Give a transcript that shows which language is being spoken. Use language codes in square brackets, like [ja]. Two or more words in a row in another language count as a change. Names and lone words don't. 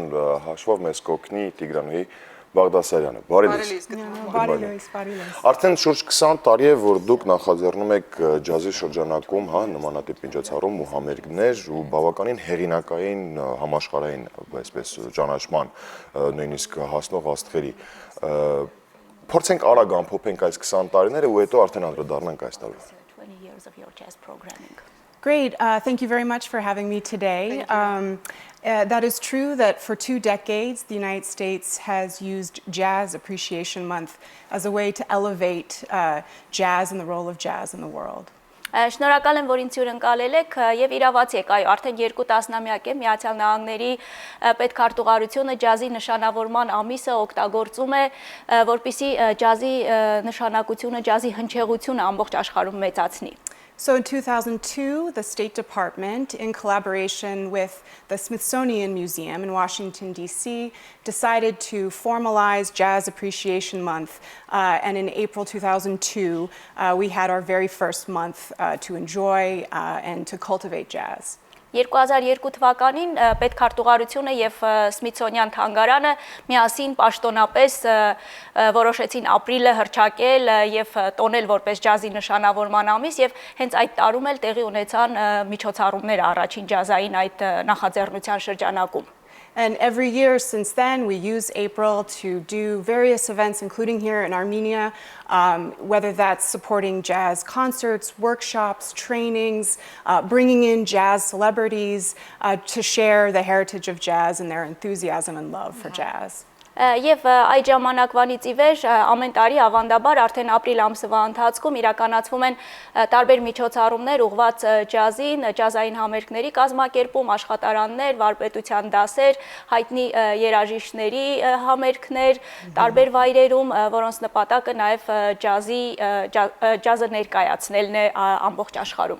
[hy] հաշվով մեզ կօգնի Տիգրանուհի Բաղդասարյանը։ Բարի լույս։ Արդեն շուրջ 20 տարի է, որ դուք նախաձեռնում եք ջազի շրջանակում, նմանատիպ միջոցառում ու համերգներ ու բավականին հեղինակային համաշխարհային, այսպես ճանաչման, նույնիսկ հասնող աստղերի։ Փորձենք արագ ամփոփենք այս 20 տարիները ու հետո արդեն անդրադառնանք այս տարվա։ [en] Great. Thank you very much for having me today. That is true that for 2 decades, the United States has used Jazz Appreciation Month as a way to elevate jazz and the role of jazz in the world. [hy] Շնորհակալ եմ, որ ինձ հյուրընկալել եք եւ իրավացի եք, այո, արդեն 2 տասնամյակ է Միացյալ Նահանգների պետքարտուղարությունը ջազի նշանավորման ամիսը օգտագործում է, որպեսզի ջազի նշանակությունը, ջազի հնչեղությունը ամբողջ աշխարհում մեծացնի։ [en] So in 2002, the State Department, in collaboration with the Smithsonian Museum in Washington, D.C., decided to formalize Jazz Appreciation Month. And in April 2002, we had our very first month to enjoy and to cultivate jazz. [hy] 2002 թվականին պետքարտուղարությունը եւ Սմիթսոնյան թանգարանը միասին պաշտոնապես որոշեցին ապրիլը հռչակել եւ տոնել որպես ջազի նշանավորման ամիս եւ հենց այդ տարում էլ տեղի ունեցան միջոցառումները առաջին ջազային այդ նախաձեռնության շրջանակում։ [en] And every year since then, we use April to do various events, including here in Armenia, whether that's supporting jazz concerts, workshops, trainings, bringing in jazz celebrities to share the heritage of jazz and their enthusiasm and love for jazz. [hy] Եվ այդ ժամանակվանից ի վեր ամեն տարի ավանդաբար արդեն ապրիլ ամսվա ընթացքում իրականացվում են տարբեր միջոցառումներ ուղղված ջազին, ջազային համերգների կազմակերպում, աշխատարաններ, վարպետության դասեր, հայտնի երաժիշտների համերգներ, տարբեր վայրերում, որոնց նպատակը նաև ջազը ներկայացնելն է ամբողջ աշխարհում։